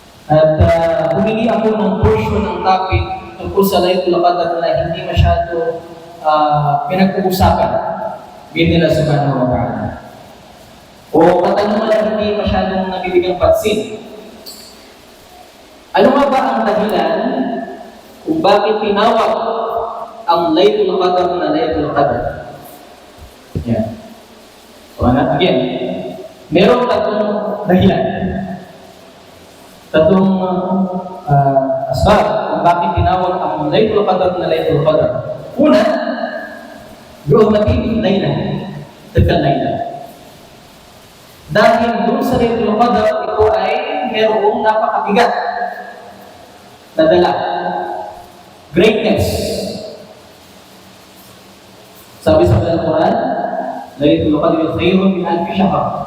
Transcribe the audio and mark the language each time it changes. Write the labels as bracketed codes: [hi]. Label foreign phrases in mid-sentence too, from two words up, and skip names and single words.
[tl] At bumili ako ng portion ng topic tungkol sa Laylatul Qadr na hindi masyado pinag-uusapan binila [ar] سبحانه وتعالى. [tl] O katanungan na hindi masyadong nabibigang pansin. Ano nga ba ang dahilan kung bakit tinawag ang Laylatul Qadr na Laylatul Qadr? Yan. So, again, merong tatlong dahilan. Tatlong asbab kung bakit tinawag ang Laylatul Qadr na Laylatul Qadr. [ar] Una, بحرمة ليلة تلك ليلة. [tl] Dahil doon sa Laylatul Qadr, ito ay merong napakabigat na dala. Greatness. Sabi sa Al-Quran, [ar] ليلة القدر خير من ألف شهر.